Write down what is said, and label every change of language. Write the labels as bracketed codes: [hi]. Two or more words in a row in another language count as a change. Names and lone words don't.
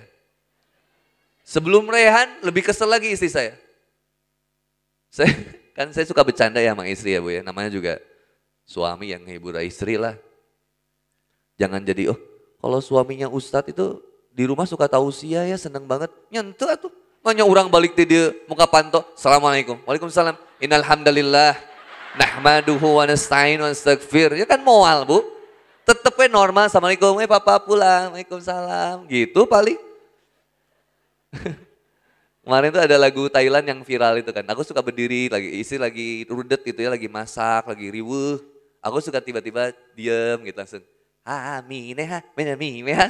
[id] Sebelum Rehan lebih kesel lagi istri saya. Saya suka bercanda ya sama istri ya Bu ya. Namanya juga suami yang hibur istri lah. Jangan jadi kalau suaminya ustadz itu di rumah suka tausiah ya seneng banget. Nyentuh atuh. Nanya orang balik dia [su] muka panto. [ar] السلام عليكم. وعليكم السلام. إن الحمد لله نحمده ونستعينه ونستغفر. [id] Ya kan moal Bu. [su] Tetep we [id] normal, assalamualaikum, papa pulang, waalaikumsalam, gitu paling. Kemarin tuh ada lagu Thailand yang viral itu kan, aku suka berdiri, istri lagi rudet gitu ya, lagi masak, lagi riweuh. Aku suka tiba-tiba diem gitu langsung. Mineha, meha.